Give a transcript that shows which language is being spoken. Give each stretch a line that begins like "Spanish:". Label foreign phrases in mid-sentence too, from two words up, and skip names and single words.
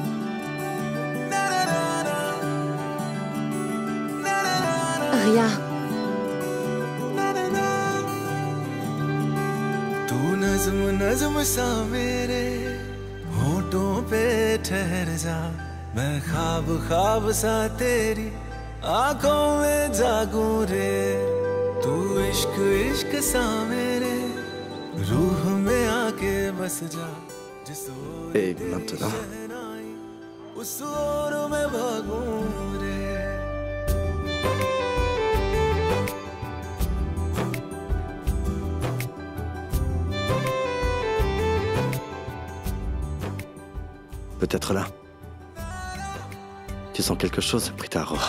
French: Rien.
Hindi: तू नज़्म नज़्म सा मेरे होठों पे ठहर जा मैं ख्वाब ख्वाब सा तेरी आंखों में जागूं रे तू इश्क इश्क सा मेरे रूह में आके बस जा
French: Et maintenant?
Hindi: उस ओर में भागूं रे
French: Peut-être là. Tu sens quelque chose, Prita Aurora.